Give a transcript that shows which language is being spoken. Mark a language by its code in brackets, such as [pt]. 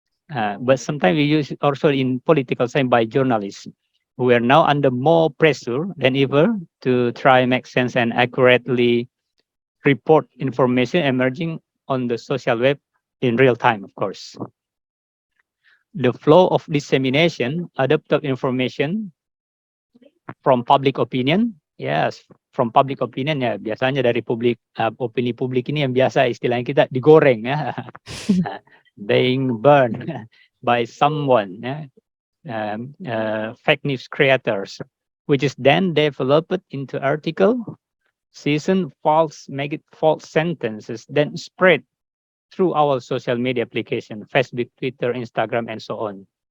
[en] But sometimes we use it also in political side by journalists who are now under more pressure than ever to try make sense and accurately report information emerging on the social web in real time, of course. The flow of dissemination, adopted information from public opinion. Yes, from public opinion [id] ya, biasanya dari opini publik ini yang biasa istilahnya kita digoreng ya. [en] Being burned by someone, fake news creators, which is then developed into article, season make it false sentences, then spread through our social media application, Facebook, Twitter, Instagram, and so on.